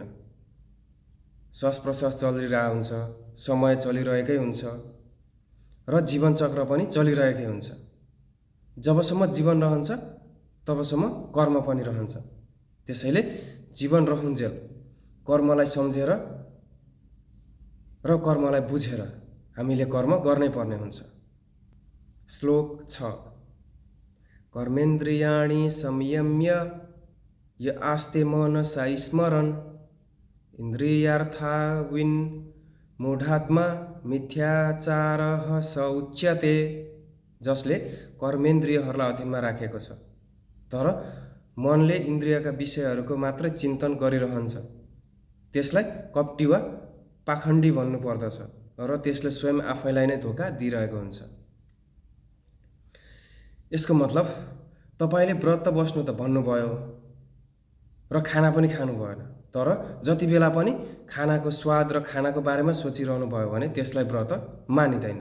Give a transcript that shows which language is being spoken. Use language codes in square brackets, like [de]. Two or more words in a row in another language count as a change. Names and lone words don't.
[ne] श्वास प्रश्वास चलिरहेको हुन्छ, समय चलिरहेकै हुन्छ, र जीवन चक्र पनि चलिरहेकै हुन्छ। जबसम्म जीवन रहन्छ तबसम्म कर्म पनि रहन्छ। त्यसैले जीवन रहुन्जेल कर्मलाई सम्झेर र कर्मलाई बुझेर हामीले कर्म गर्नै पर्ने हुन्छ। श्लोक 6। [sa] कर्मेन्द्रियाणि संयम्य य आस्ते मनसा स्मरन् इन्द्रियार्थाविन् मूढात्मा मिथ्याचारः स उच्यते। [ne] जसले कर्मेन्द्रियहरूलाई अधीनमा राखेको छ तर मनले इन्द्रियका विषयहरूको मात्र चिन्तन गरिरहन्छ, त्यसलाई कपटी वा पाखण्डी भन्नु पर्दछ, र त्यसले स्वयं आफैलाई नै धोका दिइरहेको हुन्छ। यसको मतलब तपाईँले व्रत बस्नु त भन्नुभयो र खाना पनि खानु भएन, तर जति बेला पनि खानाको स्वाद र खानाको बारेमा सोचिरहनु भयो भने त्यसलाई व्रत मानिँदैन।